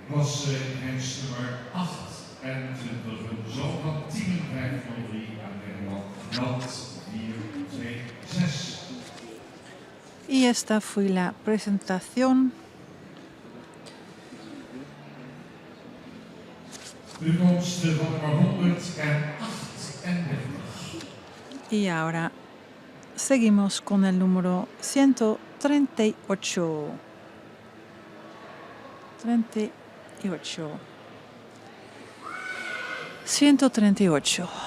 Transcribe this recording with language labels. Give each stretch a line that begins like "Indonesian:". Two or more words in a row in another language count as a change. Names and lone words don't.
Dutch: klasse hensnummer 28, een zoon van 10503 uit Nederland, Nat 426.
Spanish: Y esta fue la presentación.
Dutch: De komst van nummer 138.
Spanish: Y ahora seguimos con el número 138. 138. 138.